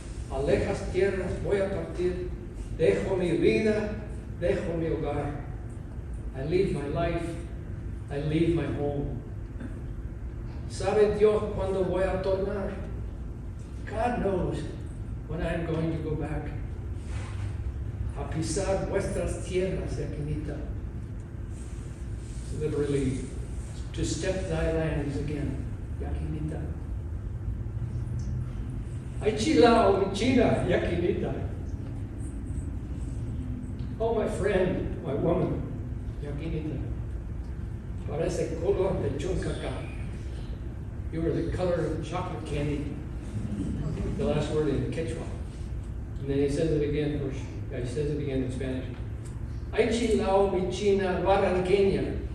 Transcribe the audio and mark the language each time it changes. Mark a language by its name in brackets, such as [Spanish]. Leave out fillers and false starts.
[Spanish] A lejas tierras voy a partir. Dejo mi vida, dejo mi hogar. [English] I leave my life, I leave my home. [Spanish] ¿Sabe Dios cuándo voy a tornar? [English] God knows when I'm going to go back. [Spanish] A pisar vuestras tierras, [English] Yaquinita. Literally, to step thy lands again, Yaquinita. [Spanish] Ay chilao, mi china, Yaquinita. [English] Oh, my friend, my woman, Yaquinita. [Spanish] Parece color de chuncaca. [English] You are the color of chocolate candy. The last word in Quechua. And then he says it again, he says it again in Spanish. [Spanish] Ay chilao mi china barranqueña.